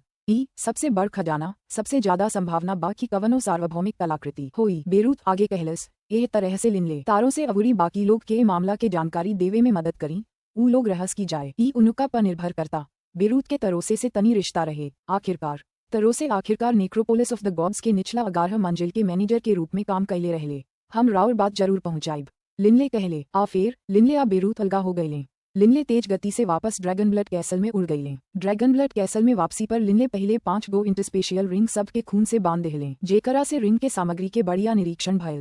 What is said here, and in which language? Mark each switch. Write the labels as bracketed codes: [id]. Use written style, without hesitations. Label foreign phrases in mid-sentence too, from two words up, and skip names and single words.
[bho] ई सबसे बड़ खजाना सबसे ज्यादा संभावना बाकी कवनो सार्वभौमिक कलाकृति होई। बेरूथ आगे कहलस। एह तरह से लिनले तारों से अवूरी बाकी लोग के मामला के जानकारी देवे में मदद करी। ऊ लोग रहस की जाए ई उनका पर निर्भर करता। बेरूथ के तरोसे से तनी रिश्ता रहे। आखिरकार नेक्रोपोलिस ऑफ द गॉड्स के निचला 11 मंजिल के मैनेजर के रूप में काम कैले रहले। हम राउर बात जरूर पहुंचाइब। लिनले कहले। आ फेर लिनले आ बेरूथ अलगा हो गईले। लिनले तेज गति से वापस ड्रैगन ब्लड कैसल में उड़ गईले। ड्रैगन ब्लड कैसल में वापसी पर लिनले पहले 5 गो [en] interspatial ring [bho] सब के खून से बांध देहले, जेकरा से रिंग के सामग्री के बढ़िया निरीक्षण भयल।